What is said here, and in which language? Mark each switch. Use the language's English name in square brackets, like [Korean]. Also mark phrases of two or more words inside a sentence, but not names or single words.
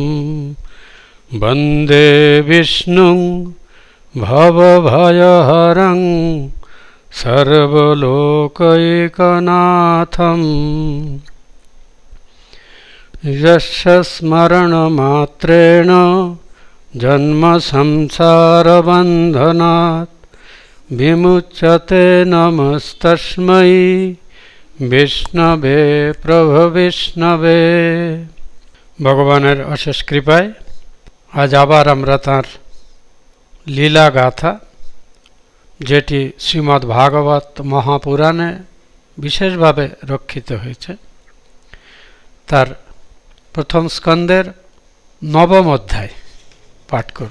[Sanskrit] वन्दे विष्णुं भवभयहरं सर्वलोकैकनाथं यस्य स्मरणमात्रेण जन्मसंसारबन्धनात् विमुच्यते नमस्तस्मै বিষ্ণবে প্রভু বিষ্ণবে। [Bangla] ভগবানের অশেষ কৃপায় আজ আবার আমরা তাঁর লীলা গাথা, যেটি শ্রীমদ্ ভাগবত মহাপুরাণে বিশেষভাবে রক্ষিত হয়েছে, তার প্রথম স্কন্দের নবম অধ্যায় পাঠ করব।